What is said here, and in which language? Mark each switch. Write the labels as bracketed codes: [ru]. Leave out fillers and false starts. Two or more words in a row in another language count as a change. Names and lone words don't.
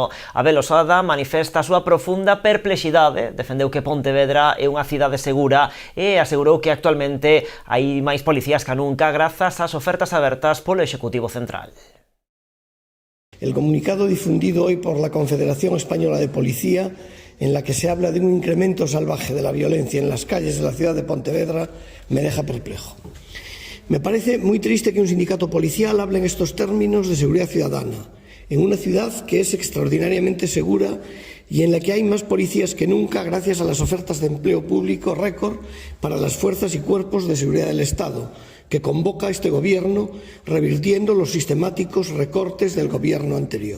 [gl] Abel Osada manifesta a súa profunda perplexidade, defendeu que Pontevedra é unha cidade segura e asegurou que actualmente hai máis policías que nunca grazas ás ofertas abertas polo Executivo Central. [es] El comunicado difundido hoy por la Confederación Española de Policía, en la que se habla de un incremento salvaje de la violencia en las calles de la ciudad de Pontevedra, me deja perplejo. Me parece muy triste que un sindicato policial hable en estos términos de seguridad ciudadana, en una ciudad que es extraordinariamente segura y en la que hay más policías que nunca gracias a las ofertas de empleo público récord para las fuerzas y cuerpos de seguridad del Estado, que convoca este gobierno revirtiendo los sistemáticos recortes del gobierno anterior.